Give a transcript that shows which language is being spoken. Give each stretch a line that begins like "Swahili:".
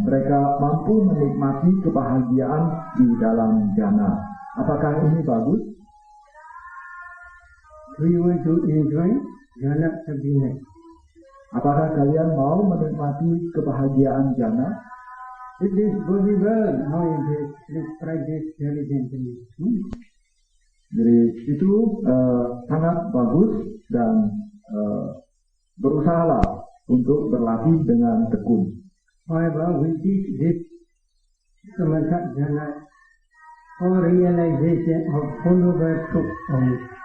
Indonesian: Mereka mampu menikmati kebahagiaan di dalam jana. Apakah ini bagus?
English: We want to enjoy jhana happiness.
Indonesian: Apakah kalian mau menikmati kebahagiaan jana?
English: It is possible nowadays to practice diligently.
Indonesian: Jadi itu sangat bagus dan berusahalah untuk berlatih dengan tekun.
English: However, we teach this samatha jhana for realization of followable truth only.